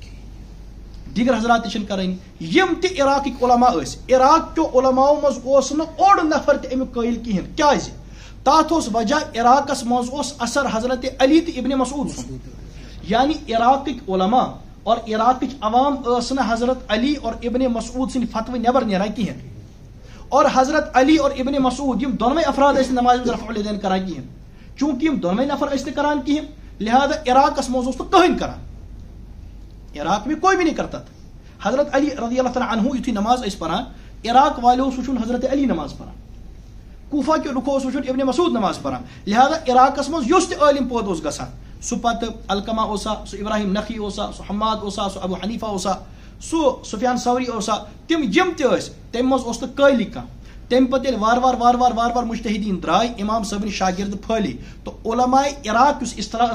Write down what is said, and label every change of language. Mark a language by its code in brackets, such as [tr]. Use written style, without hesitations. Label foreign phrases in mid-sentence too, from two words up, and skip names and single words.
[ks] دیگر حضرات تہِ چھِنہٕ کرٲنی یِم تہِ عراقٕکۍ علماء ٲسۍ عراق کیو علماءو منٛز اوس نہٕ اوٚڑ نفر تہِ امیُک قٲیل کِہینۍ کیازِ تتھ اوس وجہ عراقس منٛز اوس اثر حضرت علی تہٕ ابن مسعود سُنٛد یعنی عراقٕکۍ علماء اور عراقٕچ عوام ٲس نہٕ حضرت علی اور ابن مسعود سٕنٛدۍ فتوٕ نٮ۪بر نیران کِہینۍ اور حضرت علی اور ابن مسعود یِم دۄنوے افراد ٲسۍ نہٕ نمازِ منٛز رفع الیدین کران کِہینۍ چوٗنکہِ یِم دۄنوے نفر ٲسۍ نہٕ کران کِہینۍ لہذا عراقس منٛز اوس نہٕ کٕہٕنۍ کران [ur] عراق میں کوئی بھی نہیں کرتا تھا [ks] حضرت علی رضی اللہ تعالیٰ عنہ یُتھُے نماز ٲسۍ پران عراق والیو اوس وٕچھُن حضرت علی نماز پران کوفہ کیو لُکو اوس وٕچھُن ابن مسعود نماز پران لہذا عراقس منٛز یُس تہِ عٲلِم پٲدٕ اوس گژھان سُہ پتہٕ القمہ اوسا سُہ ابراہیم نخی اوسا سُہ حماد اوسا سُہ ابو حنیفہ اوسا سُہ سفیان ثوری اوسا تِم یِم تہِ ٲسۍ تمہِ منٛز اوس نہٕ قٲیلی کانٛہہ تمہِ پتہٕ ییٚلہِ وارٕ وارٕ مجتہدیٖن درٛاے امام صٲبنہِ شاگرد پھٲلی تہٕ علماء عراق یُس اصطلاح